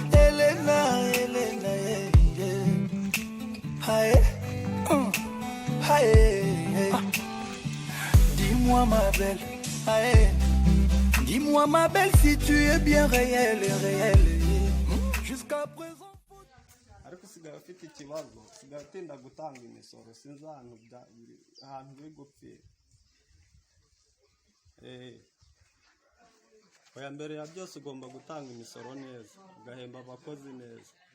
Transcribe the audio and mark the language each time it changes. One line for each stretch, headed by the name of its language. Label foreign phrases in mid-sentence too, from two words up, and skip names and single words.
French: Elena, Hi, dis-moi ma belle, dis-moi ma belle si tu es bien réelle, jusqu'à présent.
Kinyarwanda: ariko usigaye ufite ikibazo, usigaye utinda gutanga imisoro, sinzi ahantu biri gupfira. Oya, mbere ya byose ugomba gutanga imisoro neza, ugahemba abakozi neza.